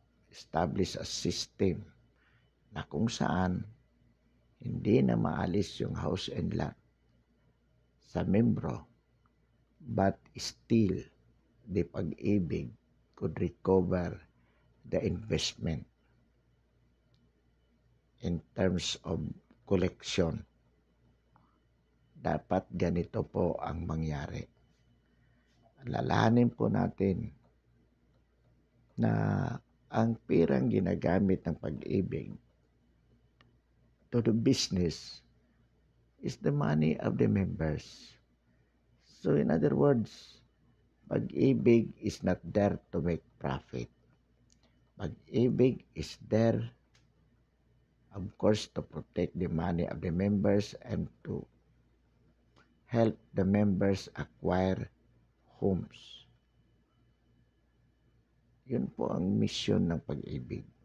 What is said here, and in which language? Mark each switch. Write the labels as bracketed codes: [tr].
[en] establish a system [tl] na kung saan hindi na maalis yung [en] house and lot [tl] sa membro, [en] but still the Pag-ibig could recover the investment in terms of collection. [tl] Dapat ganito po ang mangyari. Alalahanin po natin na ang pirang ginagamit ng Pag-ibig [en] to the business is the money of the members. So in other words, Pag-ibig is not there to make profit. Pag-ibig is there, of course, to protect the money of the members and to help the members acquire homes. [tl] Yun po ang mission ng Pag-ibig.